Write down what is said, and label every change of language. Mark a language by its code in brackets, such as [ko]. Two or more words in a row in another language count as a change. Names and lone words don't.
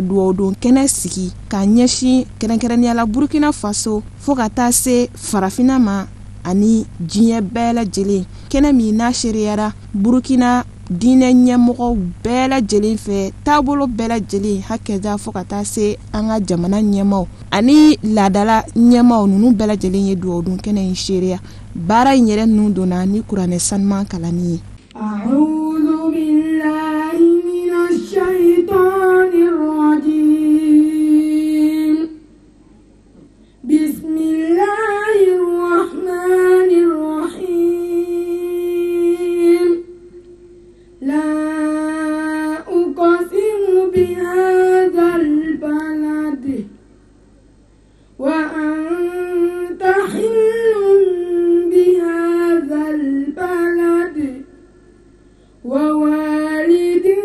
[bm] duwaw don kɛnɛ sigi ka ɲɛsin kɛrɛnkɛrɛnnenya la Burkina Faso fo ka taa se farafina ma ani diɲɛ bɛɛ lajɛlen kɛnɛ min n'a seriyara Burkina diinɛ ɲɛmɔgɔw bɛɛ lajɛlen fɛ taabolo bɛɛ lajɛlen hakɛda fo ka taa se an ka jamana ɲɛmaw ani laadala ɲɛmaw ninnu bɛɛ lajɛlen ye duwaw don kɛnɛ in seriya baara in yɛrɛ ninnu donna ni kuranɛ sanuman kalanni ye. [ar] أعوذ بالله من الشيطان الرجيم بسم الله الرحمن الرحيم لا أقسم بهذا البلد وأنت حل بهذا البلد ووالد